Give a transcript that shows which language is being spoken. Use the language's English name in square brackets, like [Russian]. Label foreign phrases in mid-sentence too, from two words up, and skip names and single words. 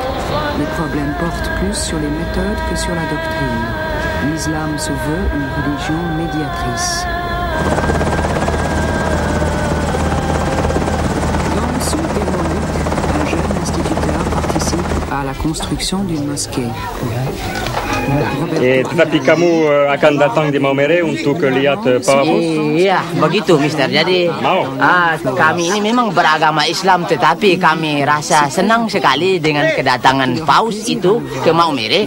[French] Les problèmes portent plus sur les méthodes que sur la doctrine. L'islam se veut une religion médiatrice. Dans le sud des Moluques, un jeune instituteur participe à la construction d'une mosquée. [Indonesian] Tetapi kamu akan datang di Maumere untuk lihat Powerhouse? Iya, begitu Mister. Jadi kami ini memang beragama Islam, tetapi kami rasa senang sekali dengan kedatangan Paus itu ke Maumere.